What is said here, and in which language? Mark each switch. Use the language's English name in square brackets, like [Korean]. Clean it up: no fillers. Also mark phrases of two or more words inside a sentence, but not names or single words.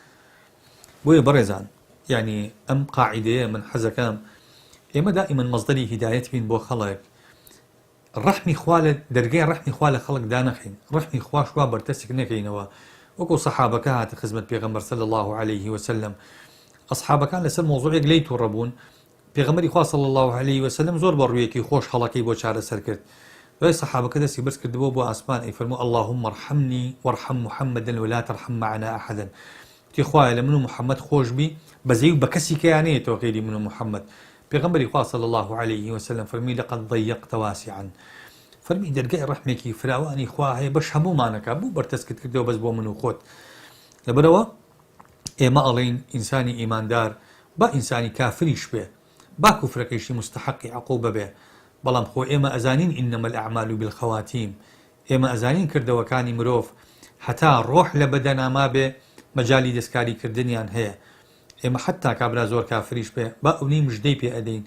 [Central Kurdish] بۆیە بەڕێزان یعنی ئەم قاعیدەیە من حەزەکەم ئێمە دائیمەن مەزدەری هیدایەت بین بۆ خەڵک ڕەحمی خوا لە دەرگای ڕەحمی خوا لە خەڵک دانەخین ڕەحمی خوا شوا بەرتەسک نەکەینەوە وەکو سەحابەکە هاتە خزمەت پێغەمبەر [Arabic] صلی الله عليه وسلم [Central Kurdish] ئەصحابەکان لەسەر مۆزوعێک لێی تووڕەبوون پێغەمبەری خوا [Arabic] صلی الله عليه وسلم [Central Kurdish] زۆر بە ڕوویەکی خۆش هەڵەکەی بۆ چارەسەر کرد دوای سەحابەکە دەستی بەرز کردبووە بۆ ئاسمان ئەیفەرموو [Arabic] اللهم ارحمني وارحم محمدا ولا ترحم معنا أحدا [Central Kurdish] تی خوایە لە من و محەممەد خۆش بی بەزەی و بە کەسی کەیانەیەتەوە غێری من و محەممەد پێغەمبەری خوا صلی [Arabic] الله عليه وسلم [Central Kurdish] فەرمی [Arabic] لقد ضيقت واسعا [Central Kurdish] فەرمی دەرگای ڕەحمێکی فراوانی خوا هەیە بەش هەموومانەکە بوو بەرتەسکت کردەوە بەس بۆ من و خۆت لەبەرەوە ئێمە ئەڵێین ئینسانی ئیماندار با ئینسانی کافریش بێ با کوفرەکەیشی مستحقی عقوبە بێ بەڵام خۆ ئێمە ئەزانین [Arabic] ئینەمە الأعمال بالخواتیم [Central Kurdish] ئێمە ئەزانین کردەوەکانی مرۆڤ هەتا ڕۆح لە بەدەناما بێ مەجای دەستکاریکردنیان هەیە ئێمە حتا کابرا زۆر کافریش بێ با ئەوەی مژدەی پێ ئەدەین